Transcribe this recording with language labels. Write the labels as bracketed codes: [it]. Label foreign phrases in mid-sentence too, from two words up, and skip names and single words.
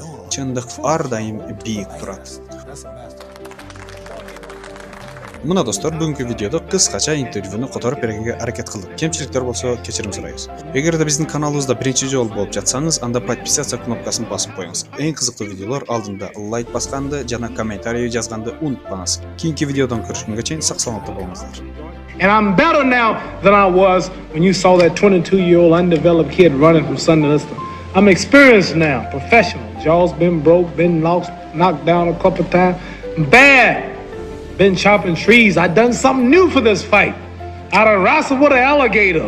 [ky] Чындык ар дайым бийик турат. Мына достор, бүгүнкү видеодо кыскача интервьюну которуп бергенге аракет кылдык. Кемчиликтер болсо кечирим сурайбыз. Эгерде биздин каналыбызда биринчи жолу болуп жатсаңыз, анда подписация кнопкасын басып коюңуз. Эң кызыктуу видеолор алдында лайк басканды жана комментарий жазганды унутпаңыз. Кийинки видеодон көрүшкөнгө чейин сак саламатта болуңуздар. [en] And I'm better now than I was when you saw that 22-year-old undeveloped kid running from Sunday Lister. I'm experienced now, professional. Jaw's been broke, been lost, knocked down a couple times. Bad. Been chopping trees. I done something new for this fight. I done wrestled with an alligator.